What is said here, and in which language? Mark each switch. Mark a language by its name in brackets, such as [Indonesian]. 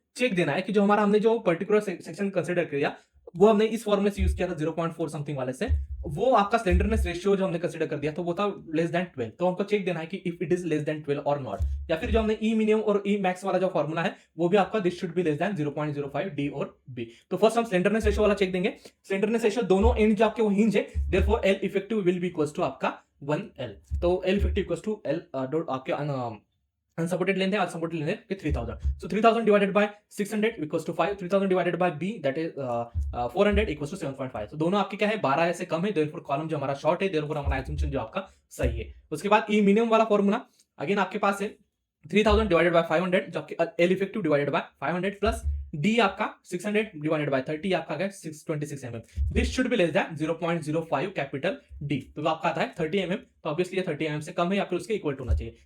[Hindi] Check देना है कि जो हमारा हमने जो पर्टिकुलर सेक्शन कंसिडर किया वो हमने इस फॉर्मूले से यूज किया था 0.4 समथिंग वाले से, वो आपका स्लेंडरनेस रेशियो जो हमने कंसिडर कर दिया तो वो था लेस देन 12। तो हमको चेक देना है कि [English] if it is less than 12 [Hindi] और नॉट, या फिर जो हमने ई मिनिमम और ई मैक्स वाला जो फॉर्मूला है वो भी आपका [English] This should be less than 0.05 D और B. [Hindi] तो फर्स्ट हम स्लेंडरनेस रेशियो वाला चेक देंगे। स्लेंडरनेस रेशियो दोनों एंड जो आपके वो हिंज है, [English] therefore L effective will be equals to [Hindi] आपका 1L। [English] तो L effective equals to L dot आपके unsupported length है, unsupported length है 3000, so 3000 divided by 600 equals to 5, 3000 divided by b that is 400 equals to 7.5। [Hindi] so दोनों आपके क्या है 12 से कम है, therefore कॉलम जो हमारा शॉर्ट है, therefore हमारा assumption जो आपका सही है। उसके बाद ई मिनिमम वाला फॉर्मूला अगेन आपके पास है 3000 डिवाइडेड बाय 500 जो आपके L effective divided by 500 plus D आपका 600 डिवाइडेड बाय 30 आपका है 626 mm। [English] This should be less than 0.05 capital D. [Hindi] तो आपका आता है 30 mm, तो ऑब्वियसली ये 30 mm से कम है या फिर उसके इक्वल होना चाहिए।